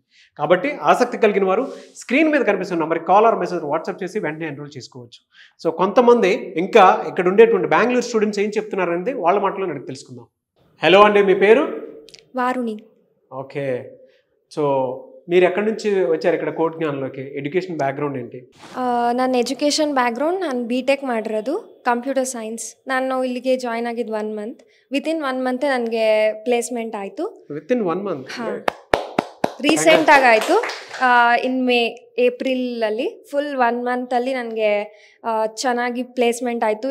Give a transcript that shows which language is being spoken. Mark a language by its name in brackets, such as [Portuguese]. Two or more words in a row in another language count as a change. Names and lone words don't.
[Telugu] కాబట్టి ఆసక్తి కలిగిన వారు స్క్రీన్ మీద కనిపిస్తున్న నెంబర్కి [English] call or message WhatsApp [Telugu] చేసి వెంటనే ఎన్రోల్ చేసుకోవచ్చు. సో కొంతమంది ఇంకా ఇక్కడ ఉండేటువంటి బెంగళూరు స్టూడెంట్స్ ఏం చెప్తున్నారు అనేది వాళ్ళ మాటలో నాకు తెలుసుకుందాం. హలో అండి, మీ పేరు? వారుణి. ఓకే. సో మీరు ఎక్కడి నుంచి వచ్చారు ఇక్కడ ಕೋಡ್ಗ್ನಾನ್లోకి? [English] education background [Telugu] ఏంటి? [Kannada] ನನ್ನ [English] education background [Kannada] ನಾನು BTech ಮಾಡಿರೋದು [English] computer science. [Kannada] ನಾನು ಇಲ್ಲಿಗೆ ಜಾಯ್ನ್ ಆಗಿದ್ದು 1 month. [English] within 1 month [Kannada] ನನಗೆ ಪ್ಲೇಸ್ಮೆಂಟ್ ಆಯಿತು. [English] within 1 month? [Kannada] ಹಾಂ. ರೀಸೆಂಟಾಗಿ ಆಯಿತು. ಇನ್ ಏಪ್ರಿಲಲ್ಲಿ ಫುಲ್ 1 ಮಂತಲ್ಲಿ ನನಗೆ ಚೆನ್ನಾಗಿ ಪ್ಲೇಸ್ಮೆಂಟ್ ಆಯಿತು.